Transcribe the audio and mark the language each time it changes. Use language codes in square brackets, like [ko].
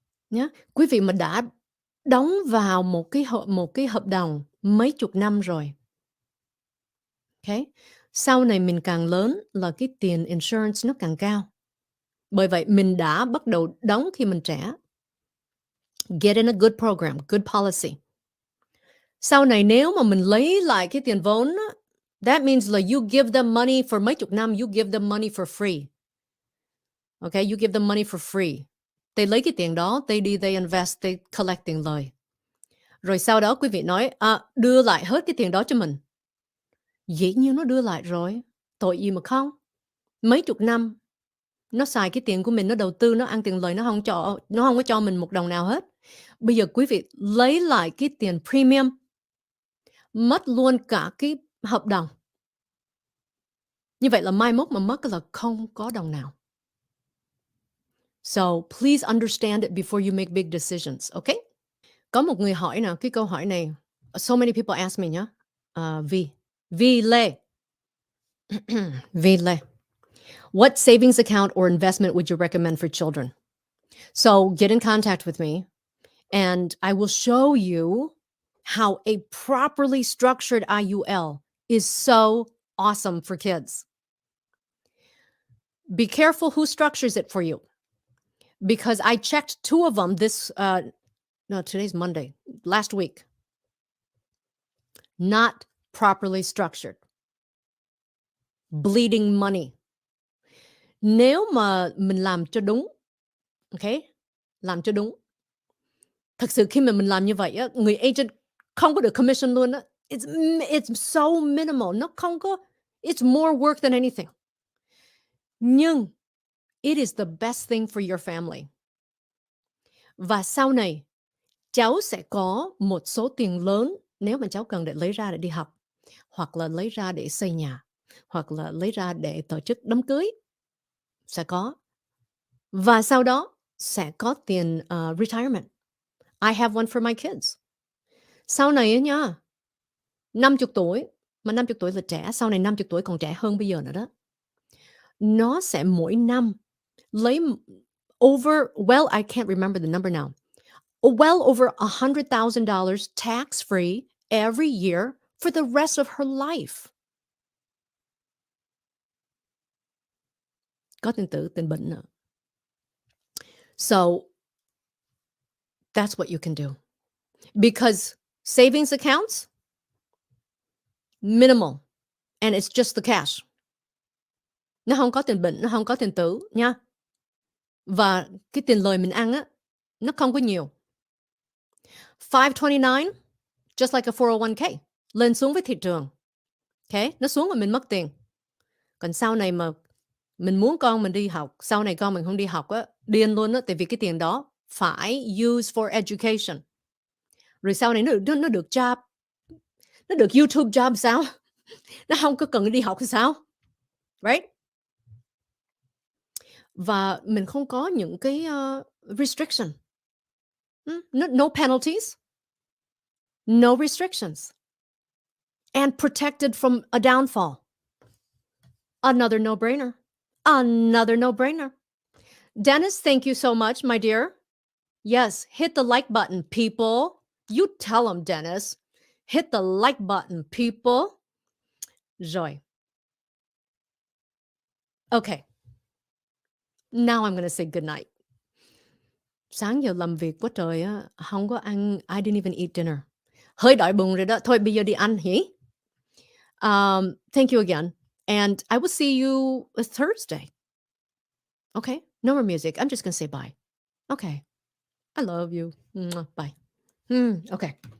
[vi] Nhá, quý vị mà đã đóng vào một cái hợp đồng mấy chục năm rồi. Okay? Sau này mình càng lớn là cái tiền insurance nó càng cao. Bởi vậy mình đã bắt đầu đóng khi mình trẻ. [en] Get in a good program, good policy. [vi] Sau này nếu mà mình lấy lại cái tiền vốn á, [en] that means [vi] là [en] you give them money for [vi] mấy chục năm, [en] you give them money for free. Okay, you give them money for free. They [vi] lấy cái tiền đó, [en] they invest, they collect [vi] tiền lời. Rồi sau đó quý vị nói, đưa lại hết cái tiền đó cho mình. Dĩ nhiên nó đưa lại rồi. Tội gì mà không? Mấy chục năm, nó xài cái tiền của mình, nó đầu tư, nó ăn tiền lời, nó không có cho mình một đồng nào hết. Bây giờ quý vị lấy lại cái tiền premium, mất luôn cả cái hợp đồng. Như vậy là mai mốt mà mất là không có đồng nào. [en] So please understand it before you make big decisions, okay? [vi] Có một người hỏi nè, cái câu hỏi này, [en] so many people ask me [vi] nhá. Vi Lê. Vi Lê. [en] What savings account or investment would you recommend for children? So get in contact with me and I will show you how a properly structured IUL is so awesome for kids. Be careful who structures it for you. Because I checked two of them today's Monday, last week. Not properly structured. Bleeding money. [vi] Nếu mà mình làm cho đúng, okay? Làm cho đúng. Thật sự khi mà mình làm như vậy á, người agent không có được commission luôn á. [en] It's so minimal. [vi] Nó không có, [en] it's more work than anything. [vi] Nhưng [en] it is the best thing for your family. [vi] Và sau này, cháu sẽ có một số tiền lớn nếu mà cháu cần để lấy ra để đi học, hoặc là lấy ra để xây nhà, hoặc là lấy ra để tổ chức đám cưới. Sẽ có. Và sau đó sẽ có tiền retirement. [en] I have one for my kids. [vi] Sau này á nha, 50 tuổi, mà 50 tuổi là trẻ, sau này 50 tuổi còn trẻ hơn bây giờ nữa đó. nó sẽ mỗi năm lấy [en] well, I can't remember the number now. Well over $100,000 tax free every year for the rest of her life. [vi] Có tiền tử, tiền bệnh nữa. [en] So that's what you can do. Because savings accounts, minimal. And it's just the cash. [vi] Nó không có tiền bệnh, nó không có tiền tử nha. Và cái tiền lời mình ăn á, nó không có nhiều. 529, [en] just like a 401k, [vi] lên xuống với thị trường. Okay? Nó xuống mà mình mất tiền. Còn sau này mà mình muốn con mình đi học, sau này con mình không đi học á, điên luôn á, tại vì cái tiền đó phải [en] use for education. [vi] Rồi sau này nó được job, nó được YouTube job sao? Nó không có cần đi học thì sao? Right? Và mình không có những cái restriction. [en] No penalties, no restrictions. And protected from a downfall. Another no-brainer. Another no-brainer. Dennis, thank you so much, my dear. Yes, hit the like button, people. You tell them, Dennis. Hit the like button, people. Rồi. Okay. Now I'm going to say goodnight. [vi] Sáng giờ làm việc quá trời á, không có ăn, [en] I didn't even eat dinner. [vi] Hơi đói bụng rồi đó. Thôi bây giờ đi ăn hỉ? [en] Thank you again. And I will see you Thursday. Okay? No more music. I'm just going to say bye. Okay. I love you. Mwah. Bye. Okay.